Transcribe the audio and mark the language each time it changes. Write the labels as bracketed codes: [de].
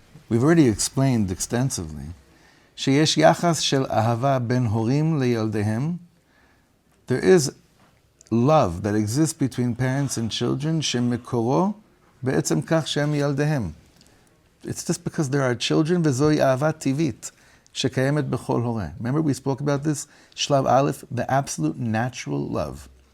[en] We've already explained extensively. [he] שיש יחס של אהבה בין הורים לילדיהם. [en] There is love that exists between parents and children, [he] שמקורו בעצם כך שהם ילדיהם. [en] It's just because there are children, [he] וזוהי אהבה טבעית, שקיימת בכל הורה. [en] Remember we spoke about this? [he] שלב א', [en] the absolute natural love.